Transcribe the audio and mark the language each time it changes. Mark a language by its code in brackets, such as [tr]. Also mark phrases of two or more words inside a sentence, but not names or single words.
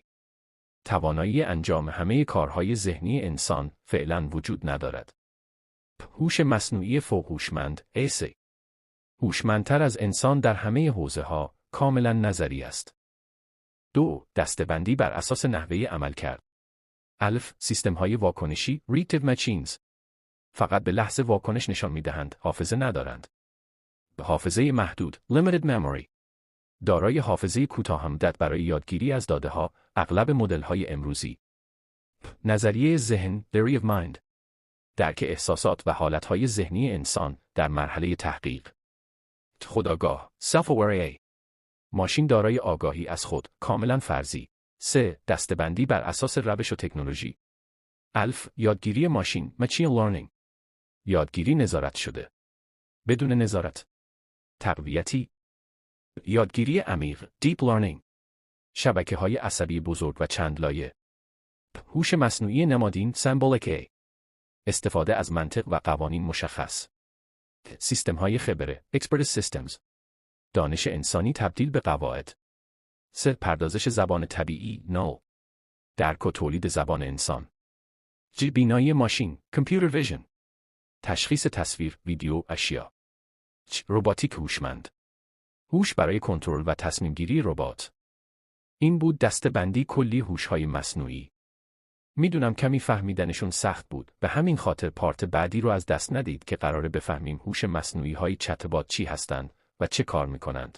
[fa] توانایی انجام همه کارهای ذهنی انسان فعلاً وجود ندارد. هوش مصنوعی فوق هوشمند AC. هوشمندتر از انسان در همه حوزه‌ها، کاملاً نظری است. 2. دسته‌بندی بر اساس نحوه عملکرد. الف. سیستم‌های واکنشی [en] (reactive machines). [fa] فقط به لحظه واکنش نشان می‌دهند، حافظه ندارند. به حافظه محدود [en] (limited memory). [fa] دارای حافظه کوتاه‌مدت برای یادگیری از داده‌ها، اغلب مدل‌های امروزی. نظریه ذهن [en] (theory of mind). [fa] درک احساسات و حالت‌های ذهنی انسان در مرحله تحقیق. خودآگاه [en] (self-aware A). [fa] ماشین دارای آگاهی از خود، کاملاً فرضی. 3. دسته‌بندی بر اساس روش و تکنولوژی. الف. یادگیری ماشین [en] machine learning. [fa] یادگیری نظارت شده. بدون نظارت. تقویتی. یادگیری عمیق [en] deep learning. [fa] شبکه‌های عصبی بزرگ و چند لایه. هوش مصنوعی نمادین [en] symbolic A. [fa] استفاده از منطق و قوانین مشخص. سیستم‌های خبره [en] expertise systems. [fa] دانش انسانی تبدیل به قواعد. 3. پردازش زبان طبیعی نو. درک و تولید زبان انسان. بینایی ماشین [en] computer vision. [fa] تشخیص تصویر، ویدیو، اشیا. رباتیک هوشمند. هوش برای کنترل و تصمیم گیری ربات. این بود دسته‌بندی کلی هوش‌های مصنوعی. میدونم کمی فهمیدنشون سخت بود، به همین خاطر پارت بعدی رو از دست ندید که قراره بفهمیم هوش مصنوعی‌های چت‌بات چی هستند و چه کار میکنند.